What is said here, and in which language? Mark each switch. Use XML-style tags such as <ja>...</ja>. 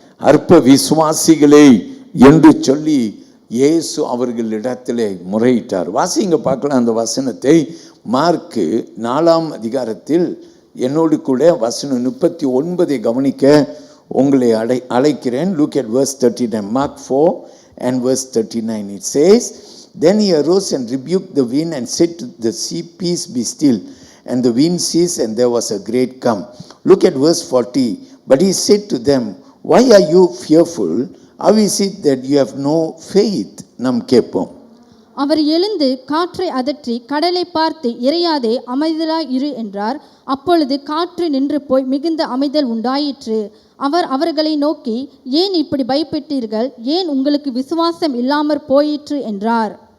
<ta>அற்ப விசுவாசிகளே என்று சொல்லி இயேசு அவர்களிடத்திலே முறையிட்டார். வாசிங்க பார்க்கலாம் அந்த வசனத்தை. மார்க்கு 4ஆம் அதிகாரத்தில் என்னோடு கூட வசனம் 39 கவனிக்க உங்களை அழைக்கிறேன்.</ta> <en>Look at verse 39. Mark 4 and verse 39. It says, Then he arose and rebuked the wind and said to the sea, Peace, be still. And the wind ceased, and there was a great calm. Look at verse 40. But he said to them, Why are you fearful? How is it that you have no faith?</en> <ta>நாம் கேட்போம். அவர் எழுந்து காற்றை அதற்றி கடலை பார்த்து இறையாதே அமைதலாய் இரு என்றார். அப்பொழுது காற்று நின்று போய் மிகுந்த அமைதல் உண்டாயிற்று. அவர் அவர்களை நோக்கி, ஏன் இப்படி பயப்பட்டீர்கள்? ஏன் உங்களுக்கு விசுவாசம் இல்லாமற் போயிற்று என்றார்.</ta>